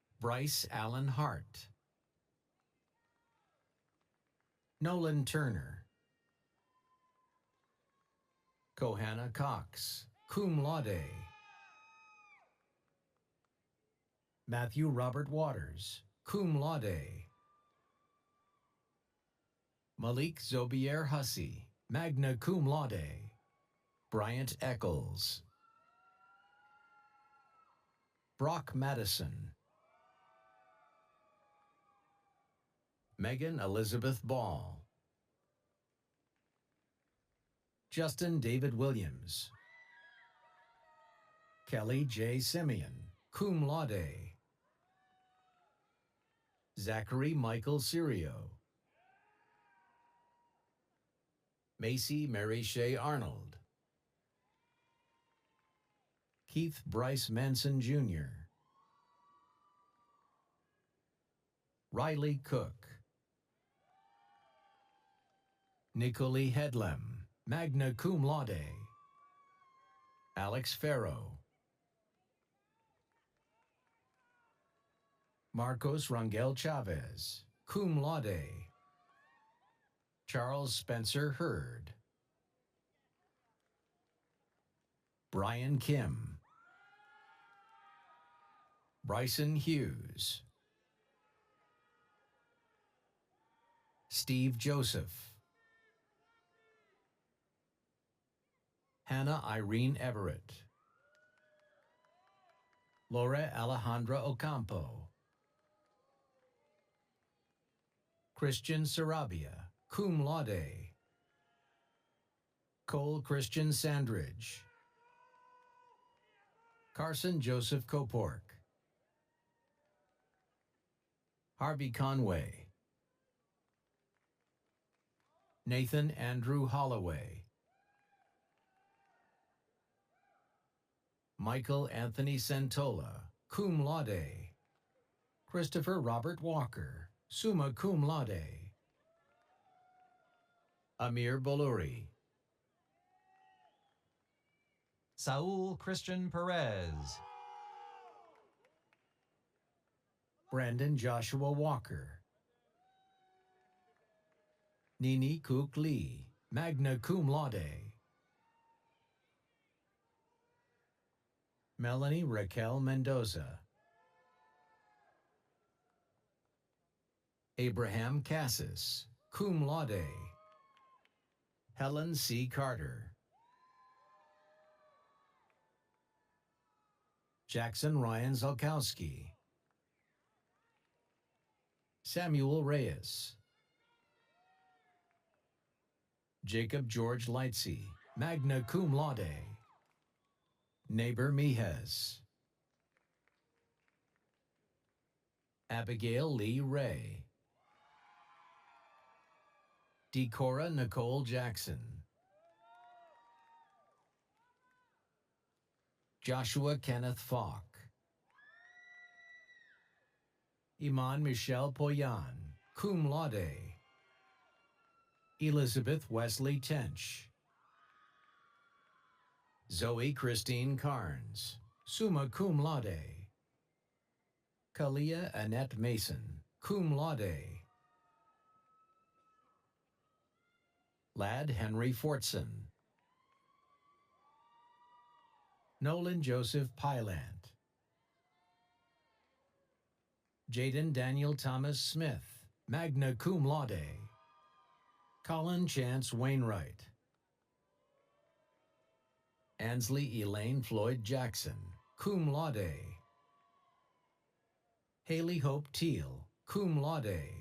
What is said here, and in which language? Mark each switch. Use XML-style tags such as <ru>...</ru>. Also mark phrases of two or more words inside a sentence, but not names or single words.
<en>Bryce Allen Hart, Nolan Turner, Kohanna Cox,</en> <la>cum laude.</la> <en>Matthew Robert Waters,</en> <la>cum laude.</la> <en>Malik Zobier Hussey,</en> <la>magna cum laude.</la> <en>Bryant Eccles, Brock Madison, Megan Elizabeth Ball, Justin David Williams, Kelly J. Simeon,</en> <la>cum laude.</la> <en>Zachary Michael Sirio, Macy Mary Shea Arnold, Keith Bryce Manson Jr., Riley Cook, Nicole Headlam,</en> <la>magna cum laude.</la> <en>Alex Farrow, Marcos Rangel Chavez,</en> <la>cum laude.</la> <en>Charles Spencer Hurd, Brian Kim, Bryson Hughes, Steve Joseph, Hannah Irene Everett, Laura Alejandra Ocampo, Christian Sarabia,</en> <la>cum laude.</la> <en>Cole Christian Sandridge, Carson Joseph Copork, Harvey Conway, Nathan Andrew Holloway, Michael Anthony Santola,</en> <la>cum laude.</la> <en>Christopher Robert Walker,</en> <la>summa cum laude.</la> <en>Amir Boluri, Saul Christian Perez, Brandon Joshua Walker, Nini Cook Lee,</en> <la>magna cum laude.</la> <en>Melanie Raquel Mendoza, Abraham Cassis,</en> <la>cum laude.</la> <en>Helen C. Carter, Jackson Ryan Zalkowski, Samuel Reyes, Jacob George Lightsey,</en> <la>magna cum laude.</la> <en>Neighbor Mijes, Abigail Lee Ray, Decora Nicole Jackson, Joshua Kenneth Falk, Iman Michelle Poyan,</en> <la>cum laude.</la> <en>Elizabeth Wesley Tench, Zoe Christine Carnes,</en> <la>summa cum laude.</la> <en>Kalia Annette Mason,</en> <la>cum laude.</la> <en>Lad Henry Fortson, Nolan Joseph Pylant, Jaden Daniel Thomas Smith,</en> <la>magna cum laude.</la> <en>Colin Chance Wainwright, Ansley Elaine Floyd Jackson,</en> <la>cum laude.</la> <en>Haley Hope Teal,</en> <la>cum laude.</la>